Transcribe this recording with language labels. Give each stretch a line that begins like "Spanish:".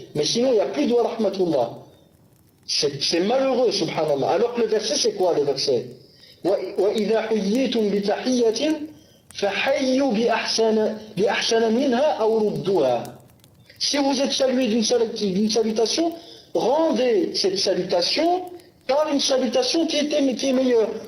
French: Mais sinon, il n'y a plus de wa rahmatullah. C'est malheureux, subhanallah. Alors que le verset, c'est quoi le verset?
Arabic: وإذا حييتم بتحية فحيوا بأحسن منها أو ردوها.
French: Si vous êtes salué d'une salutation, rendez cette salutation par une salutation qui est meilleure.